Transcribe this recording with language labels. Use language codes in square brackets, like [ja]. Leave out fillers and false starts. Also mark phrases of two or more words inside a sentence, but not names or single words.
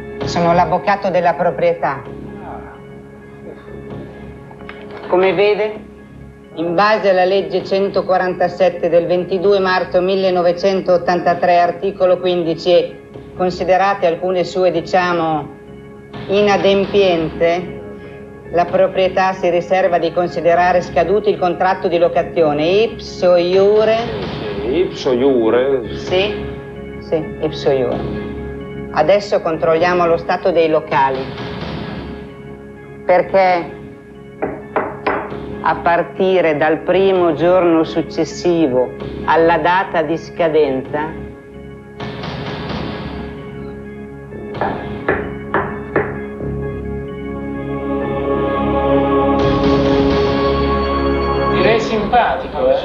[it] Sono l'avvocato della proprietà. Come vede, in base alla legge 147 del 22 marzo 1983, articolo 15, e considerate alcune sue, inadempienze, la proprietà si riserva di considerare scaduto il contratto di locazione [la] ipso iure. Ipso iure? Sì, ipso iure. [it] Adesso controlliamo lo stato dei locali, perché a partire dal primo giorno successivo alla data di scadenza direi simpatico, eh?